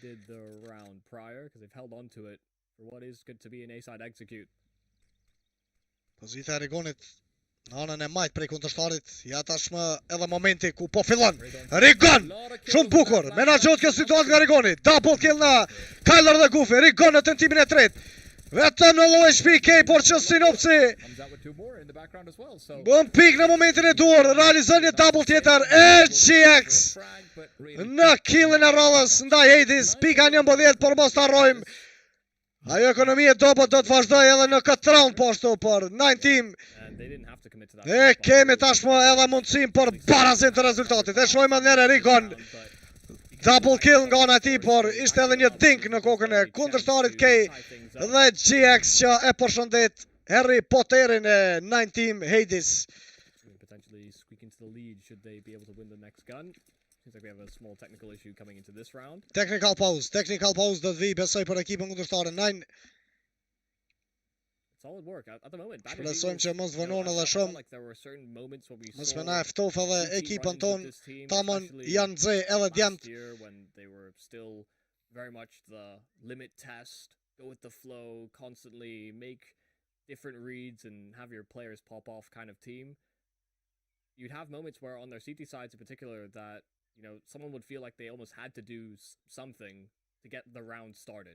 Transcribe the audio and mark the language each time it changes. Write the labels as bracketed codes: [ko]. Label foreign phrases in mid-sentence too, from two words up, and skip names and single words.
[sq] Pozita e Rigonit në anën e majt prej kundërshtarit, ja tashmë edhe momenti ku po fillon. Rigon, shumë bukur, menaxhohet kjo situatë nga Rigoni. [en] Double kill [sq] në Kyler dhe Goofy. Rigon në tentimin e tretë. Vetëm në lloj shpike, por që Sinopsi [en] Comes out with 2 more in the background as well. So [sq] bën pik në momentin e duhur, realizon një double tjetër e GX [en] frag, but really [sq] në killin e rallës ndaj Hades, pika 11, por mos të harrojmë. Ajo ekonomi e dobët do të vazhdoj edhe në këtë round po ashtu, por 9 team [en] And they didn't have to commit to that. [sq] e kemi tashmë edhe mundësim për barazim të rezultatit. E shojmë edhe njëre Rigon, [en] double kill [sq] nga ana e tij, por ishte edhe një dink në kokën e kundërshtarit K dhe GX që e përshëndet Harry Potterin e 9 team Hades. [en] Potentially squeak into the lead should they be able to win the next gun. Seems like we have a small technical issue coming into this round. Technical pause [sq] do të vi besoj për ekipën kundërshtare 9. [en] Solid work at the moment. Bad [sq] Shpresojmë [en] Eagles, [sq] që mos [en] you know, [sq] vënon [en] I [sq] edhe [en] felt [sq] shumë. [en] like there were certain moments where we [sq] Mos [en] saw [sq] më na e ftof edhe [en] two team [sq] ekipën [en] run-ins [sq] ton, [en] with this team, [sq] tamon [en] especially [sq] janë nxe edhe djemt. [en] last year when they were still very much the limit test, go with the flow, constantly make different reads and have your players pop off kind of team. You'd have moments where on their CT sides in particular that, you know, someone would feel like they almost had to do something to get the round started.